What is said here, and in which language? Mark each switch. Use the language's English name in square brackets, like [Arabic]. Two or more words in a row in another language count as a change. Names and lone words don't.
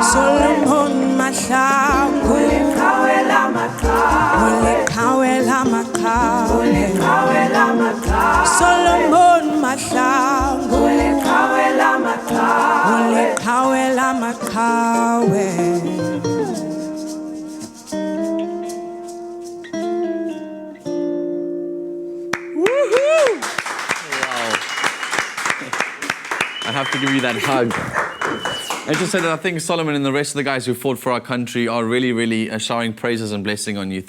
[Zulu] Solomon Mahlangu, uliqhawe lamaqhawe, uliqhawe lamaqhawe, uliqhawe lamaqhawe. Solomon Mahlangu, uliqhawe lamaqhawe, uliqhawe lamaqhawe. [English] I have to give you that hug. I just said that I think Solomon and the rest of the guys who fought for our country are really, really showering praises and blessing on you.